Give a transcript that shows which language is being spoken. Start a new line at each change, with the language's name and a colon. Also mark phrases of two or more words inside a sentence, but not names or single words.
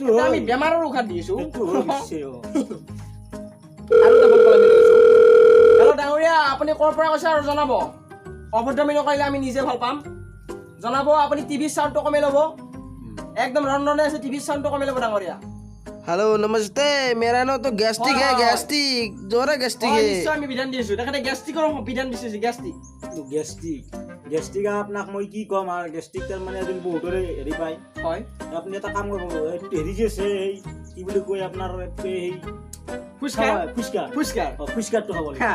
Assamese: এতিয়া আমি বেমাৰৰ ঔষধ দি আছো সেইটো হৈ গৈছে আৰু এটা ফোন কল আমি লৈছো হেল্ল' ডাঙৰীয়া আপুনি ক'ৰ পৰা কৈছে আৰু জনাব অভদ্ৰামী নকৰিলে আমি নিজে ভাল পাম জনাব আপুনি টিভিৰ চাউণ্ডটো কমাই ল'ব একদম ৰন্ধনে আছে টিভিৰ চাউণ্ডটো কমাই ল'ব ডাঙৰীয়া
Hindi: हेलो नमस्ते मेरा नाम तो गैस्ट्रिक है गैस्ट्रिक जोरा गैस्ट्रिक है
Assamese: নিশ্চয় আমি বিধান দি আছো তেখেতে গেষ্ট্ৰিকৰ বিধান দিছে গেষ্ট্ৰিক গেষ্টিক আপোনাক মই কি ক'ম আৰু গেষ্টিক তাৰ মানে এদিন বহুতৰে হেৰি পায় হয় আপুনি এটা কাম কৰিব হেৰি যে আছে এই কি বুলি কয় আপোনাৰ এই ফুচকাৰ ফুচকাৰটো খাব লাগে